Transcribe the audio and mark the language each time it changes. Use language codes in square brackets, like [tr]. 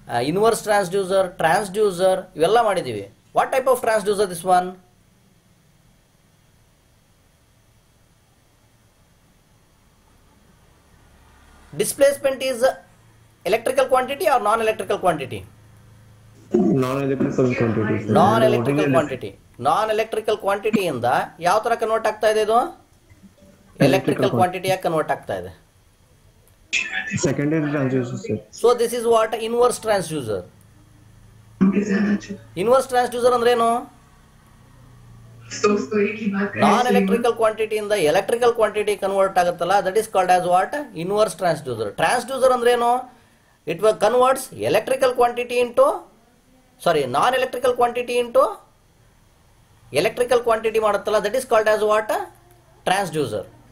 [kn] Inverse transducer ಇವೆಲ್ಲ ಮಾಡಿದ್ದೀವಿ. [en] What type of transducer this one? Displacement is electrical quantity or non-electrical quantity? Non-electrical quantity. Non-electrical quantity. [kn] Non-electrical quantity ಇಂದ ಯಾವ ತರ convert ಆಗ್ತಾ ಇದೆ ಇದು? ಎಲೆಕ್ಟ್ರಿಕಲ್ ಕ್ವಾಂಟಿಟಿಯಾಗಿ ಕನ್ವರ್ಟ್ ಆಗ್ತಾ ಇದೆ. [en] Secondary transducer, sir. So this is what inverse transducer. [kn] Inverse transducer ಅಂದ್ರೆ ಏನು? ನಾನ್ ಎಲೆಕ್ಟ್ರಿಕಲ್ ಕ್ವಾಂಟಿಟಿ ಇಂದ ಎಲೆಕ್ಟ್ರಿಕಲ್ ಕ್ವಾಂಟಿಟಿ ಕನ್ವರ್ಟ್ ಆಗುತ್ತಲ್ಲ, [en] that is called as what, [kn] inverse transducer. Transducer ಅಂದ್ರೆ ಏನು? [en] It converts electrical quantity into non electrical quantity into electrical quantity ಮಾಡುತ್ತಲ್ಲ, that is called as what, transducer.